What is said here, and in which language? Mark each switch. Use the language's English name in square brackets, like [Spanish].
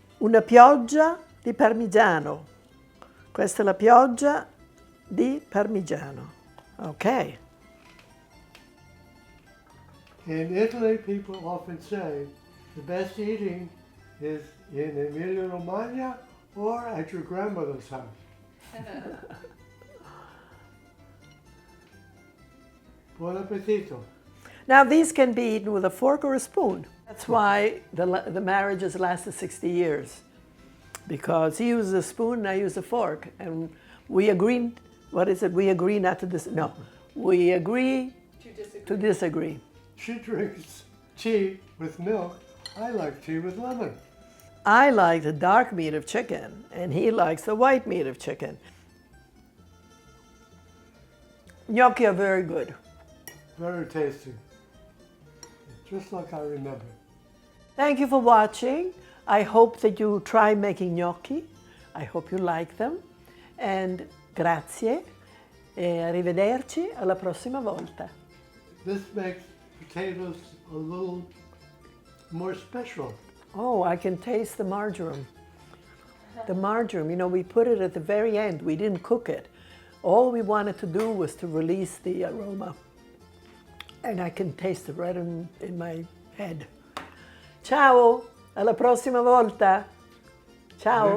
[Italian] Una pioggia di parmigiano. Questa è la pioggia di parmigiano. [English] Okay. In Italy, people often say the best eating is in Emilia-Romagna or at your grandmother's house. [Italian] Buon appetito. [English] Now these can be eaten with a fork or a spoon. That's why the marriage has lasted 60 years. Because he uses a spoon and I use a fork. And we agreed, what is it? We agree not to no. We agree to disagree. She drinks tea with milk. I like tea with lemon. I like the dark meat of chicken, and he likes the white meat of chicken. Gnocchi are very good. Very tasty. Just like I remember. Thank you for watching. I hope that you try making gnocchi. I hope you like them. And grazie. [Italian] E arrivederci alla prossima volta. [English] This makes potatoes a little more special. Oh, I can taste the marjoram. The marjoram, you know, we put it at the very end. We didn't cook it. All we wanted to do was to release the aroma. And I can taste it right in my head. [Italian] Ciao, alla prossima volta. Ciao.